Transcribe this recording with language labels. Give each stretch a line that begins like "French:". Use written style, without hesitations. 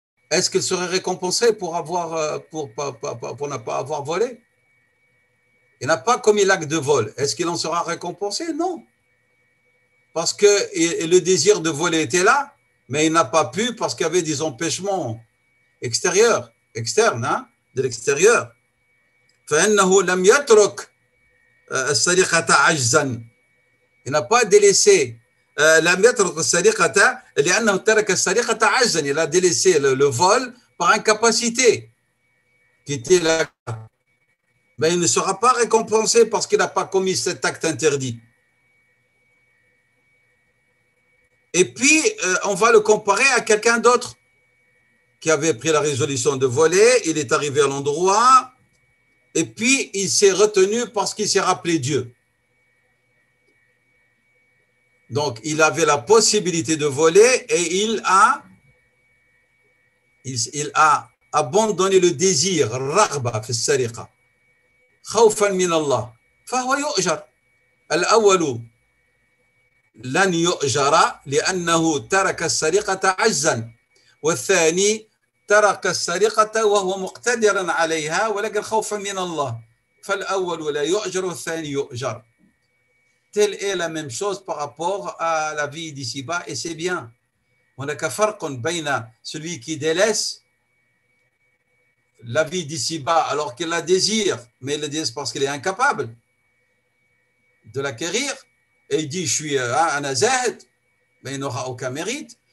French: Est-ce qu'il serait récompensé pour ne pas avoir volé? il n'a pas commis l'acte de vol. Est-ce qu'il en sera récompensé? Non. Parce que le désir de voler était là, mais il n'a pas pu parce qu'il y avait des empêchements externes, hein, de l'extérieur.
Arabic: فإنه لم يترك السرقة عجزا.
French: Il n'a pas délaissé
Arabic: لم يترك السرقة لأنه ترك السرقة عجزا.
French: Il a délaissé le vol par incapacité qui était là. Mais il ne sera pas récompensé parce qu'il n'a pas commis cet acte interdit. Et puis, on va le comparer à quelqu'un d'autre qui avait pris la résolution de voler, il est arrivé à l'endroit, et puis il s'est retenu parce qu'il s'est rappelé Dieu. Donc, il avait la possibilité de voler et il a abandonné le désir,
Arabic: raghba fi as-sariqa, khawfan min Allah, فهو يؤجر. الأول لن يؤجر لأنه ترك السرقة عجزا، والثاني ترك السرقة وهو مقتدر عليها ولكن خوفا من الله، فالأول لا يؤجر والثاني يؤجر.
French: Telle est la même chose par rapport à la vie d'ici-bas, et c'est bien.
Arabic: هناك فرق بين
French: celui qui délaisse la vie d'ici-bas alors qu'il la désire, mais il le désire parce qu'il est incapable de l'acquérir, et il dit je suis un zahid, mais il n'aura aucun mérite.